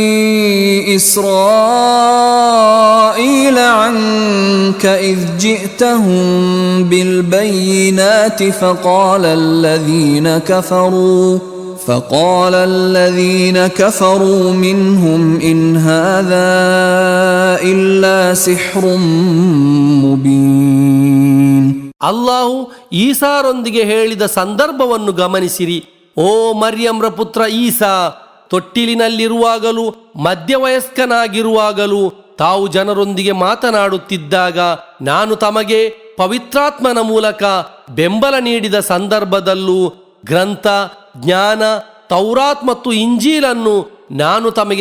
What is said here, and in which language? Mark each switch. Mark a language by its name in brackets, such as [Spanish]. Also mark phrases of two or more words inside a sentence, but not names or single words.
[Arabic] إسرائيل عنك إذ جئتهم بالبينات فقال الذين كفروا منهم إن هذا إلا سحر مبين. [Kannada] ಅಲ್ಲಾಹು ಈಸಾರೊಂದಿಗೆ ಹೇಳಿದ ಸಂದರ್ಭವನ್ನು ಗಮನಿಸಿರಿ. ಓ ಮರ್ಯಮ್ರ ಪುತ್ರ ಈಸಾ, ತೊಟ್ಟಿಲಿನಲ್ಲಿರುವಾಗಲೂ ಮಧ್ಯವಯಸ್ಕನಾಗಿರುವಾಗಲೂ ತಾವು ಜನರೊಂದಿಗೆ ಮಾತನಾಡುತ್ತಿದ್ದಾಗ ನಾನು ತಮಗೆ ಪವಿತ್ರಾತ್ಮನ ಮೂಲಕ ಬೆಂಬಲ ನೀಡಿದ ಸಂದರ್ಭದಲ್ಲೂ ಗ್ರಂಥ, ಜ್ಞಾನ, ತೌರಾತ್ ಮತ್ತು ಇಂಜೀಲನ್ನು ನಾನು ತಮಗೆ